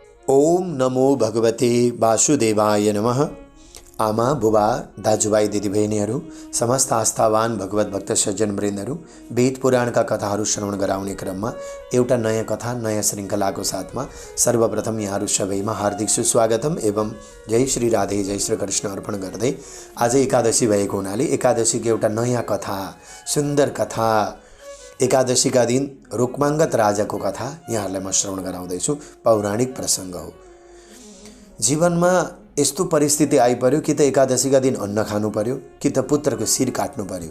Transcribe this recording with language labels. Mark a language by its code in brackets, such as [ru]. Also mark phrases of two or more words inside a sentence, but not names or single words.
[sa] ओम नमो भगवते वासुदेवाय नमः। [ne] आमा बुबा दाजुभाइ दिदीबहिनीहरू समस्त आस्थावान भगवत भक्त सज्जनवृन्दहरू वेद पुराणका कथाहरू श्रवण गराउने क्रममा एउटा नयाँ कथा नयाँ श्रृङ्खलाको साथमा सर्वप्रथम यहाँहरू सबैमा हार्दिक सुस्वागतम एवं जय श्री राधे जय श्री कृष्ण अर्पण गर्दै आज एकादशी भएको हुनाले एकादशीको एउटा नयाँ कथा सुन्दर कथा एकादशीका दिन रुक्माङ्गद राजाको कथा यहाँहरूलाई म श्रवण गराउँदैछु। पौराणिक प्रसङ्ग हो। जीवनमा यस्तो परिस्थिति आइपर्यो कि त एकादशीका दिन अन्न खानु पर्यो कि त पुत्रको शिर काट्नु पर्यो।